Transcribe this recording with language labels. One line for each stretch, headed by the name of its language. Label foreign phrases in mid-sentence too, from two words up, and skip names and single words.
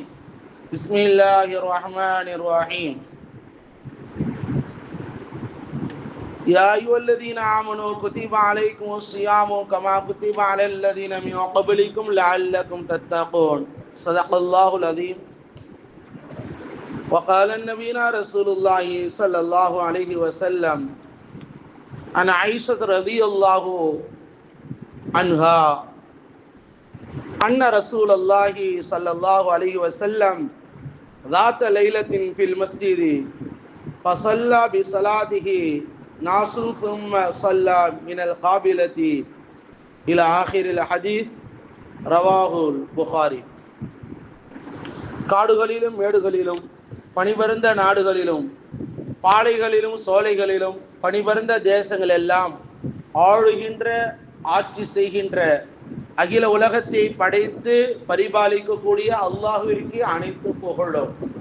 Arabic: بسم الله الرحمن الرحيم. يا أيها الذين آمنوا كتب عليكم الصيام كما كتب على الذين من قبلكم لعلكم تتقون. صدق الله العظيم. وقال النبي رسول الله صلى الله عليه وسلم عن عائشة رضي الله عنها أن رسول الله صلى الله عليه وسلم ذات ليلة في المسجد فصلى بصلاته ناس ثم صلى من القابلة إلى آخر الحديث. رواه البخاري.
Tamil: காடுகளிலும் மேடுகளிலும் பனிபருந்த நாடுகளிலும் பாலைகளிலும் சோலைகளிலும் பனிபருந்த தேசங்கள் எல்லாம் ஆளுகின்ற ஆட்சி செய்கின்ற அகில உலகத்தை படைத்து பரிபாலிக்கக்கூடிய அல்லாஹ்விற்கு அனைத்து புகழும்.